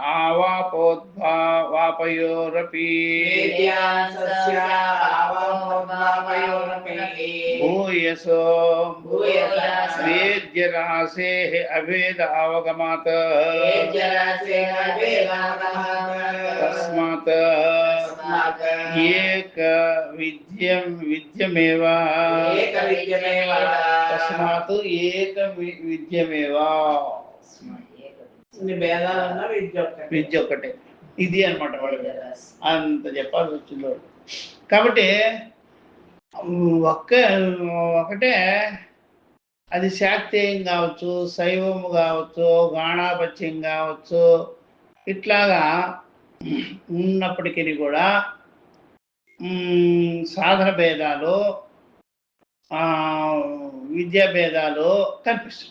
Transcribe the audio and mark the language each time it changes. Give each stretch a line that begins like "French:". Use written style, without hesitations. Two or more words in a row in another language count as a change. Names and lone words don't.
Sanskrit: आवापोद्भावापयोरपि भूयसो वेद्यरासेः अभेद अवगमात् तस्मात् एक विद्यमेव तस्मात् एक विद्यमेव
Telugu: విద్య ఒక్కటే ఇది అనమాట వాడు అంత చెప్పాల్సి వచ్చింది వాడు. కాబట్టి ఒకటే అది శాక్తేయం కావచ్చు, శైవము కావచ్చు, గాణాపత్యం కావచ్చు, ఇట్లాగా ఉన్నప్పటికీ కూడా సాధన భేదాలు, విద్యా భేదాలు కనిపిస్తుంది.